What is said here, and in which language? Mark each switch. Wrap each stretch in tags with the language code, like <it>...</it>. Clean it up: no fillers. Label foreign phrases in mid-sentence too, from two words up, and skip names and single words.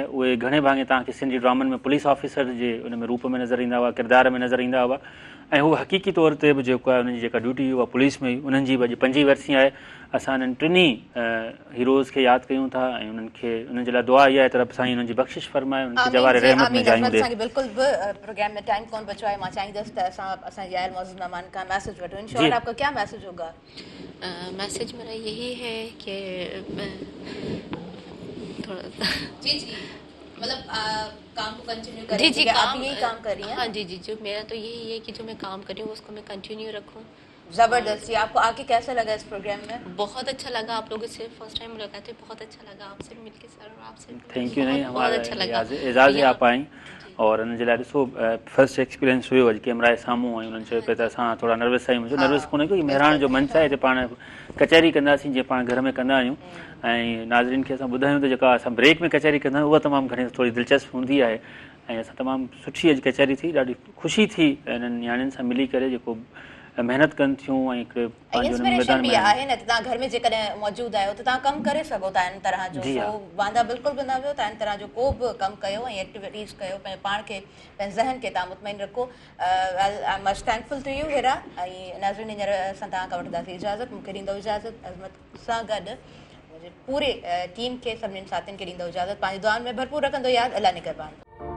<sd>उहे घणे भाङे तव्हांखे सिंधी ड्रामनि में पुलिस ऑफिसर जे उन में रूप में नज़र ईंदा हुआ, किरदार में नज़र ईंदा हुआ। ऐं हू हक़ीक़ी तौर ते बि जेको आहे उन्हनि जी जेका ड्यूटी उहा पुलिस में हुई। उन्हनि जी बि अॼु 5 वरसी आहे। असां इन्हनि टिनी हीरोज़ खे यादि कयूं था ऐं उन्हनि खे उन्हनि जे लाइ दुआ इहा आहे तरफ़ सां उन्हनि जी बख़्शिश फरमाए, उन्हनि खे जवारे रहमत में जायूं ॾे। बिल्कुल भी प्रोग्राम में टाइम कोन बचो है, मैं चाहींदसि त असां यार मौजूद मेहमान का मैसेज वठो।</sd> <ur>ان شاء اللہ آپ کا کیا میسج ہوگا? میسج میرا یہی ہے کہ تھوڑا جی مطلب کام کو کنٹینیو کریں. جی آپ یہی کام کر رہی ہیں? ہاں جی، جو میرا تو یہی ہے کہ جو میں کام کر رہی ہوں اس کو میں کنٹینیو رکھوں. जबरदस्ती। آپ کو آ کے کیسا لگا اس پروگرام میں? بہت اچھا لگا. آپ لوگوں سے</ur> <en>first time</en> <ur>ملاقات ہوئی، بہت اچھا لگا آپ سے مل کے سر، اور آپ سے</ur> <en>thank you. नहीं</en> <ur>بہت اچھا لگا,</ur> <sd>एजाज़ आप आई और उन जे लाइ ॾिसो</sd> <en>first experience</en> <sd>हुयो अॼु कैमरा जे साम्हूं ऐं उन्हनि चयो पिए त असां थोरा नर्वस आहियूं। नर्वस कोन्हे को, महिराण जो मंच आहे, हिते पाण कचहरी कंदासीं जीअं पाण घर में कंदा आहियूं। ऐं नाज़रीन खे असां ॿुधायूं त जेका असां ब्रेक में कचहरी कंदा आहियूं उहा तमामु घणी थोरी दिलचस्प हूंदी आहे। ऐं असां तमामु सुठी अॼु कचहरी थी, ॾाढी ख़ुशी थी इन्हनि नियाणियुनि सां मिली करे जेको महिनत कनि थियूं ऐं हिकिड़े इंस्पिरेशन भी आहे न। तव्हां घर में जेकॾहिं मौजूदु आहियो त तव्हां कमु करे सघो था इन तरह जो। वांदा बिल्कुलु बि न वियो तव्हां इन तरह जो को बि कमु कयो ऐं एक्टिविटीज़ कयो, पंहिंजे पाण खे पंहिंजे ज़हन खे तव्हां मुतमइन रखो।</sd> <en>I am much thankful to you हिरा।</en> <sd>ऐं नाज़रीन हींअर असां तव्हां खां वठंदासीं इजाज़त। मूंखे ॾींदो इजाज़त अज़मत सां गॾु मुंहिंजे पूरे टीम खे, सभिनीनि साथियुनि खे ॾींदो इजाज़त। पंहिंजी दुआनि में भरपूर रखंदो यादि। अल्लाह निगहबान।</sd>